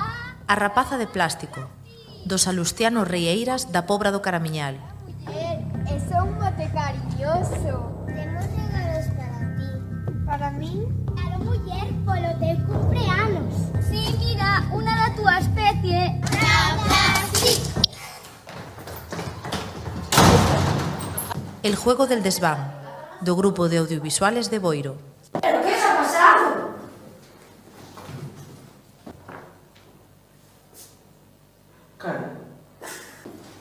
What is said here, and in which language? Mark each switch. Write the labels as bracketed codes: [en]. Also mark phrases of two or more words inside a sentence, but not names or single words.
[gl] A rapaza de plástico, do Salustiano Rieiras da Pobra do Caramiñal. [es] Es un mote cariñoso. [gl] Temos regalos para ti. [es] Para mí? [gl] Claro, muller, polo teu cumpleanos. Sí, mira, unha da túa especie. Plastic. El juego del desván, do Grupo de Audiovisuales de Boiro. [es] ¿Pero qué ha pasado? Claro,